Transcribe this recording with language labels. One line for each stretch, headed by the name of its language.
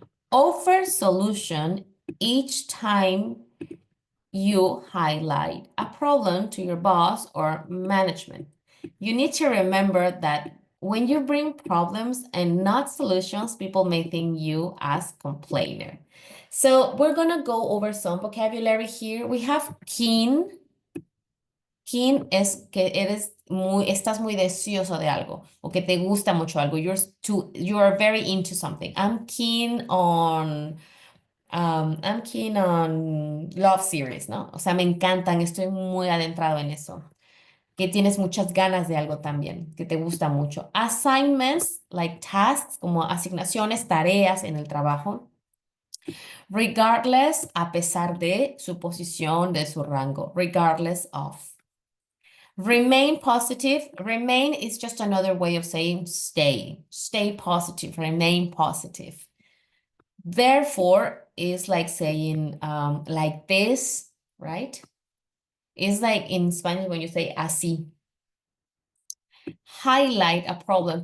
English: Offer solution each time you highlight a problem to your boss or management. You need to remember that when you bring problems and not solutions, people may think you as complainer. So we're gonna go over some vocabulary here. We have keen.
Spanish: Keen es que estás muy deseoso de algo o que te gusta mucho algo.
English: You are very into something. I'm keen on love series, ¿no?
Spanish: O sea, me encantan, estoy muy adentrado en eso. Que tienes muchas ganas de algo también, que te gusta mucho.
English: Assignments, like tasks,
Spanish: como asignaciones, tareas en el trabajo. Regardless, a pesar de su posición, de su rango. Regardless of.
English: Remain positive. Remain is just another way of saying stay. Stay positive. Remain positive. Therefore is like saying like this, right? It's like in Spanish when you say así. Highlight a problem.